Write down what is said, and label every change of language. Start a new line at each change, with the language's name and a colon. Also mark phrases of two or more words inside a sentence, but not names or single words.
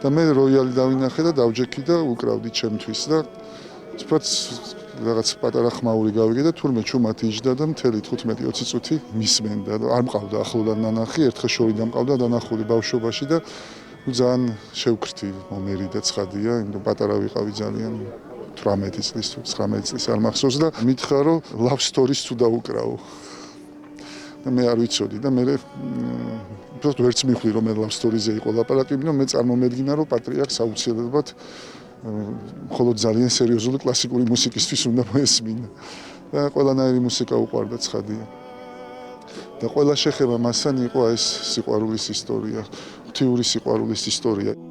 Georgian: მე როიალი დავინახე და დავჯექი და უკრავდი ჩემთვის და თვითონ რაღაც პატარა ხმაური გავიგე და თურმე ჩუმად იჯდა და მთელი 15-20 წუთი მისმენდა და არ მყავდა ახლოდან ნანახი, ერთხელ შორი დამყავდა დანახული ბავშვობაში და ძალიან შევქრთი მომერი და ცხადია, იმიტომ პატარა ვიყავი ძალიან 18 წლის თუ 19 წლის არ მახსოვს და მითხრა რომ
English: love stories
Georgian: თუ დაუკრავო. და მე არ ვიცოდი და მე უბრალოდ ვერც მივხვდი რომ მე
English: love stories-
Georgian: ზე იყო ლაპარაკი, მაგრამ მე წარმომედგინა რომ პატრიარქს აუცილებლად მხოლოდ ძალიან სერიოზული კლასიკური მუსიკისთვის უნდა მოესმინა. და ყველანაირი მუსიკა უყვარდა ცხადია. და ყველა შეხება მასთან იყო ეს სიყვარულის ისტორია, ღვთიური სიყვარულის ისტორია.